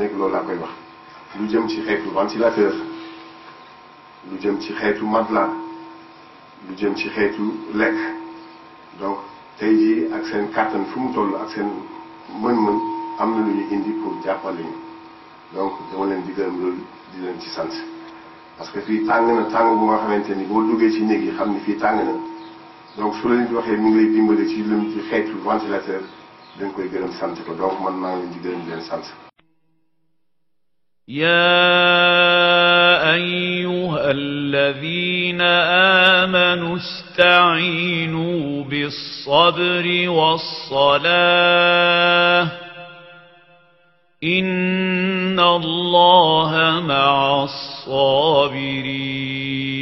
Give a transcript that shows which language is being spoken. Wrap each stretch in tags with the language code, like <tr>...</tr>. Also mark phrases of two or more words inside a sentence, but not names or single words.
<wo>nekk loolu laa koy wax lu jëm ci xeetu ventilateur lu jëm ci xeetu matelas lu jëm ci xeetu lekk donc tey jii ak seen kàttan fu mu toll ak seen mën-mën am na lu ñu indi pour jàppale ñu donc dama leen di gërëm loolu di leen ci sant</wo> <fr>parce que</fr> <wo>fii tàng na tàng bu nga xamante ni boo duggee ci néeg yi xam ni fii tàng na donc su la nit waxee mi ngi lay dimbale ci lim ci xeetu ventilateur dañ koy gërëm sant ko donc man maa ngi leen di gërëm di leen sant.</wo> <ar>يا أيها الذين آمنوا استعينوا بالصبر والصلاة إن الله مع الصابرين</ar>